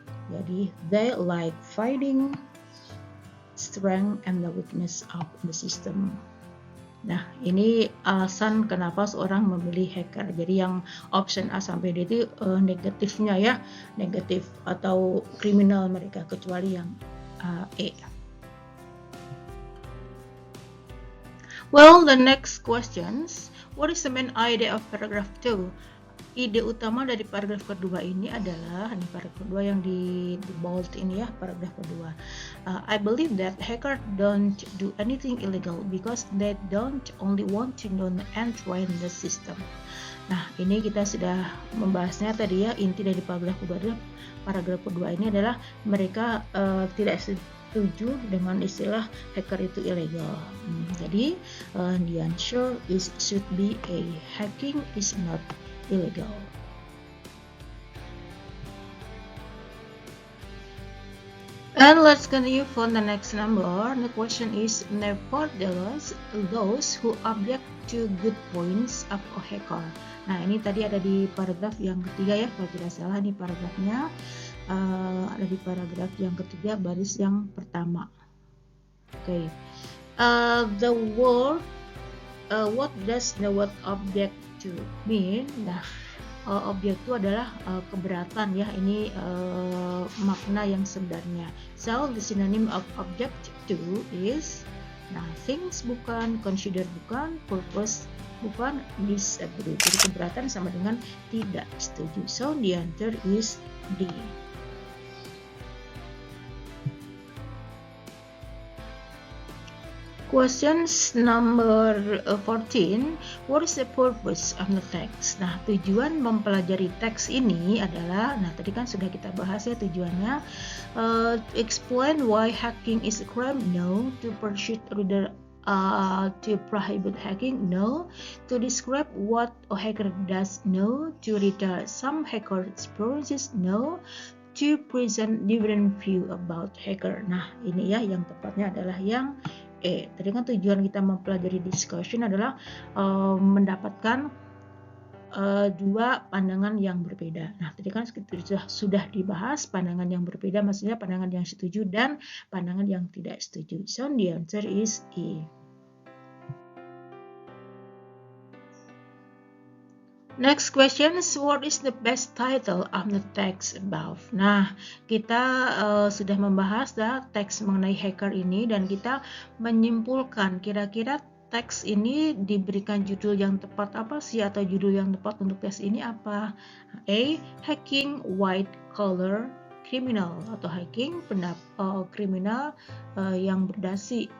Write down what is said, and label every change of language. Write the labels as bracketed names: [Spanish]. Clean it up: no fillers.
[Indonesian] Jadi [English] they like finding strength and the weakness of the system. [Indonesian] Nah, ini alasan kenapa seorang memilih hacker. Jadi yang option A sampai D itu negatifnya ya, negatif atau kriminal mereka, kecuali yang E. [English] Well, the next questions. What is the main idea of paragraph 2? [Indonesian] ide utama dari paragraf kedua ini adalah, ini paragraf kedua yang di bold ini ya, paragraf kedua. [English] I believe that hackers don't do anything illegal because they don't only want to know and train the system. [Indonesian] Nah, ini kita sudah membahasnya tadi ya. Inti dari paragraf kedua ini adalah mereka tidak setuju dengan istilah hacker itu ilegal. Jadi [English] the answer is should be A. Hacking is not illegal. And let's continue for the next number. The question is, nevertheless, those who object to good points of a hacker. [Indonesian] Nah, ini tadi ada di paragraf yang ketiga ya, kalau tidak salah ini paragrafnya ada di paragraf yang ketiga baris yang pertama. [English] Okay. The word, what does the word object to mean? [Indonesian] Nah, objek itu adalah keberatan ya, ini makna yang sebenarnya. [English] So the synonym of object to is, nah, things [Indonesian] bukan, [English] consider bukan, purpose bukan, disagree. [Indonesian] Jadi keberatan sama dengan tidak setuju. [English] So the answer is D. Questions number 14. What is the purpose of the text? [Indonesian] Nah, tujuan mempelajari teks ini adalah, nah tadi kan sudah kita bahas ya tujuannya. [English] Explain why hacking is a crime? No. To pursue reader to prohibit hacking? No. To describe what a hacker does? No. To retell some hacker experiences? No. To present different view about hacker. [Indonesian] Nah, ini ya yang tepatnya adalah yang E. Tadi kan tujuan kita mempelajari discussion adalah mendapatkan dua pandangan yang berbeda. Nah, tadi kan sudah dibahas pandangan yang berbeda, maksudnya pandangan yang setuju dan pandangan yang tidak setuju. [English] So the answer is E. Next question is, what is the best title of the text above? [Indonesian] Nah, kita sudah membahas teks mengenai hacker ini dan kita menyimpulkan kira-kira teks ini diberikan judul yang tepat apa sih, atau judul yang tepat untuk teks ini apa? A. [English] Hacking white collar criminal, [Indonesian] atau hacking kriminal yang berdasi.